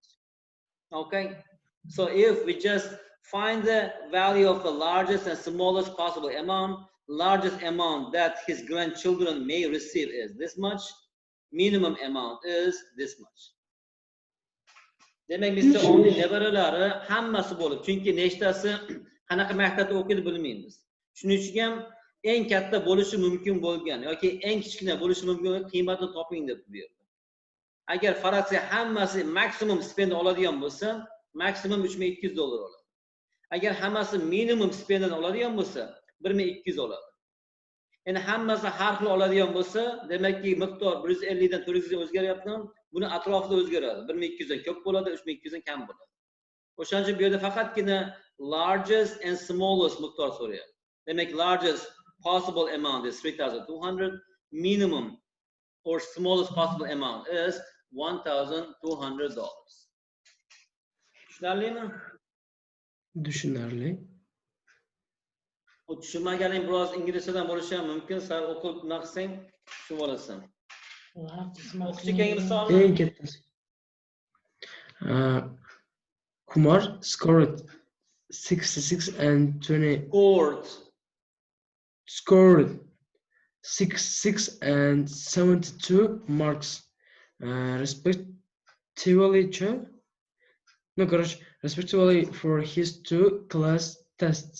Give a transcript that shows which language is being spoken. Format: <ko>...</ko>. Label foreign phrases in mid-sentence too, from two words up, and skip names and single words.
<en>Okay? So if we just find the value of the largest and smallest possible amount, largest amount that his grandchildren may receive is this much, minimum amount is this much.</en> <uz>Demek Mr. Only nevaralari hammasi bo'lib, chunki nechtasi qanaqa maktabda o'qiydi bilmaymiz. Shuning uchun ham eng katta bo'lishi mumkin bo'lgan yoki eng kichkina bo'lishi mumkin qiymatini toping deb buyurdi. Agar faraziya hammasi maksimum stipend oladigan bo'lsa, maksimum $3,200 oladi. Agar hammasi minimum stipendini oladigan bo'lsa, $1,200 oladi. Endi hammasi har xil oladigan bo'lsa, demakki miqdor 150 dan 400 ga o'zgaryapti. Buni atrofida o'zgaradi. 1,200 dan ko'p bo'ladi, 3,200 dan kam bo'ladi. O'shaning uchun bu yerda faqatgina</uz> <en>largest and smallest</en> <uz>miqdor so'rayapti. Demak,</uz> <en>largest possible amount is 3,200, minimum or smallest possible amount is $1,200.</en> <uz>Tushunarlimi? Tushunarli. O tushunmaganing biroz inglizchadan bo'lishi ham mumkin. Sal o'qib naqsang tushunib olasan. Eng kattasi.</uz> <en>Kumar scored 66 and 20. Scored 66 and 72 marks, respectively for his 2 class tests.</en>